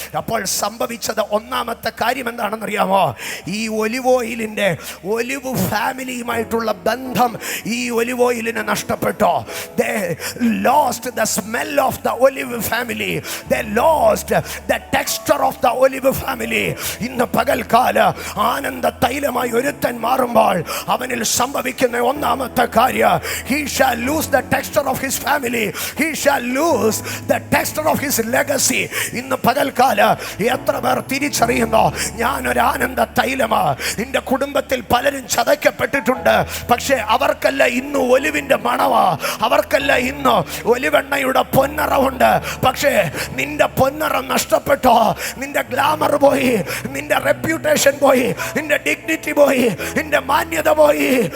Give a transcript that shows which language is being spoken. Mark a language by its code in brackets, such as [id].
[ml] അപ്പോൾ സംഭവിച്ചത് ഒന്നാമത്തെ കാര്യം എന്താണെന്നറിയാമോ? ഈ ഒലിവ് ഓയിലിൻ്റെ ഒലിവ് ഫാമിലിയുമായിട്ടുള്ള ബന്ധം ഈ olive ഓയിലിന് നഷ്ടപ്പെട്ടോ. [en] They lost the smell of the olive family. They lost the texture of the olive family. [ml] ഇന്ന് പകൽക്കാല ആനന്ദ തൈലമായി ഒരുത്തൻ മാറുമ്പോൾ അവനിൽ സംഭവിക്കുന്ന ഒന്നാമത്തെ കാര്യം, [en] he shall lose the texture of his family. He shall lose the texture of his legacy. [ml] ഇന്ന് പകൽക്കാല എത്ര പേർ തിരിച്ചറിയുന്നോ, ഞാനൊരു ആനന്ദ തൈലമാ. നിന്റെ കുടുംബത്തിൽ പലരും ചതയ്ക്കപ്പെട്ടിട്ടുണ്ട്, പക്ഷേ അവർക്കല്ല ഇന്ന് ഒലിവിന്റെ മണവാ, അവർക്കല്ല ഇന്ന് ഒലിവെണ്ണയുടെ പൊന്നറവുണ്ട്. പക്ഷേ നിന്റെ പൊന്നറം നഷ്ടപ്പെട്ടോ, നിന്റെ ഗ്ലാമർ പോയി, നിന്റെ റെപ്യൂട്ടേഷൻ പോയി, നിന്റെ ഡിഗ്നിറ്റി പോയി, നിന്റെ മാന്യത പോയി.